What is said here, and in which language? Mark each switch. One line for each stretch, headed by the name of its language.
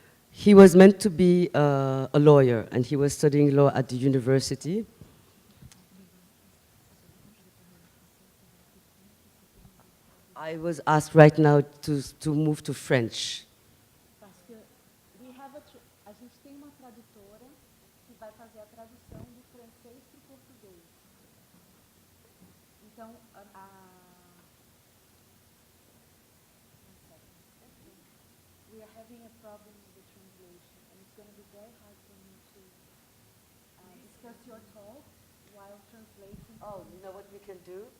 English: He was meant to be a lawyer, and he was studying law at the university. I was asked right now to move to French.
Portuguese: A gente tem uma tradutora que vai fazer a tradução do francês para o português.
English: Então, we are having a problem with the translation, and it's going to be very hard for me to discuss your talk while translating. Oh, you know what we can do?